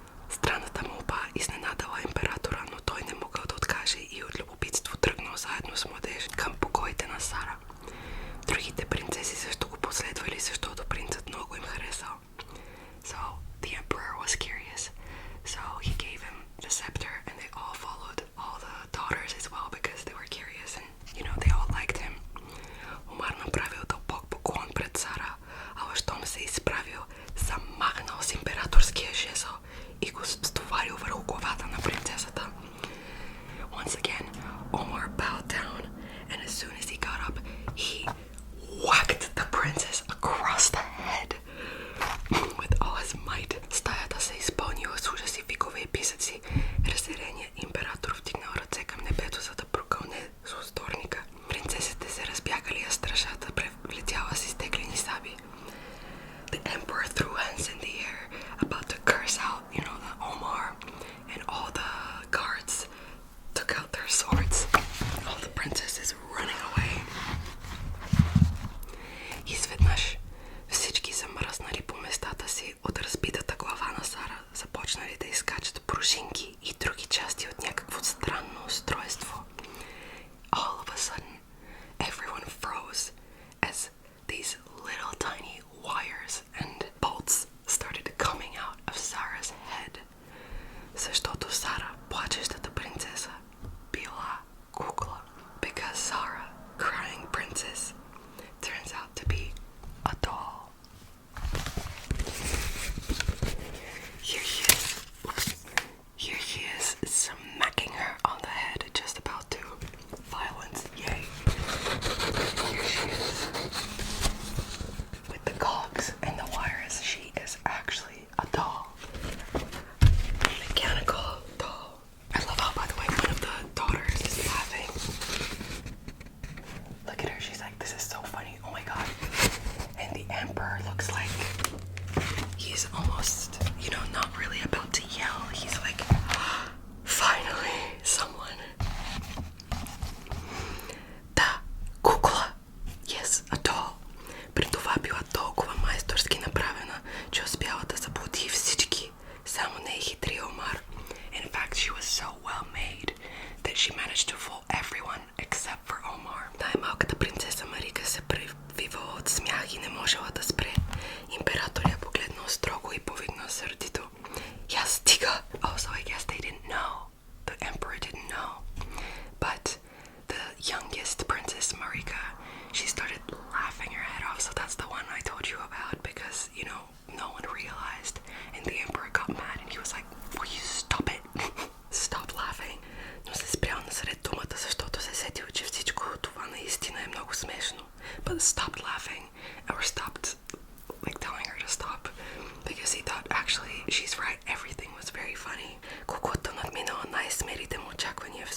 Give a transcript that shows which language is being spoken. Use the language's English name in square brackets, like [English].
[Bulgarian] Странната молба изненадала императора, но той не могъл да откаже и от любопитство тръгнал заедно с младеж към покоите на Сара. Другите принцеси също го последвали, защото принцът много им харесал. [English] So the emperor was curious, so he gave him the scepter, and they all followed, all the daughters as well, because they were curious and, they all liked him. [Bulgarian] Омар направил дълбок поклон пред Сара, а щом се изправил, замахнал с императорския жезъл и го стоварил върху главата на принцесата. [English] Once again, Omar bowed down, and as soon as he got up, he whacked the princess across the head with all his might. [Bulgarian] Стаята се изпълнила с ужаси, викове и писъци. Разяреният император вдигнал ръце към небето, за да прокълне злосторника. Принцесите се разбягали, а стражата прелетяла с изтеглени саби. [English] The emperor threw hands in the air, about to curse out, the Omar, and all the guards took out their swords. All the princesses running away. [Bulgarian] Изведнъж всички замръзнали по местата си от разбитата глава на Сара, започнали да изкачат пружинки и други части от някакво странно устройство. [English] All of a sudden, everyone froze as these little tiny wires and bolts started coming out of Sarah's head. [Bulgarian] Защото Сара, плачещата принцеса, била кукла. [English] Because Sarah, crying princess, turns out to be a doll. Here she is smacking her on the head, just about to. Violence, yay. Here she is. With the cogs and the wires, she is actually a doll. A mechanical doll. I love how, by the way, one of the daughters is laughing. Look at her, she's like, this is so funny, oh my god. And the emperor looks like he's almost, not really about to yell. He's like, finally, someone. [Bulgarian] Да, кукла. [English] Yes, a doll. [Bulgarian] При това била толкова майсторски направена, че успяла да заблуди всички. Само не хитрия Омар. [English] In fact, she was so well made that she managed to fool everyone except for Omar. [Bulgarian] Най-малката принцеса Марика се превивала от смях и не можела да спре. Император я погледнал строго и повикнал сърдито. Я стига! [English] Also, I guess they didn't know. The emperor didn't know. But the youngest princess, Marika, she started laughing her head off. So that's the one I told you about because, no one realized. And the emperor got mad and he was like, will you stop it? Stop laughing. [Bulgarian] Но се спрял насред думата, защото се сетил, че всичко това наистина е много смешно. [English] But stopped laughing, or stopped telling her to stop, because he thought actually she's right, everything was very funny. [Bulgarian] Куклата надминала най-смелите му очаквания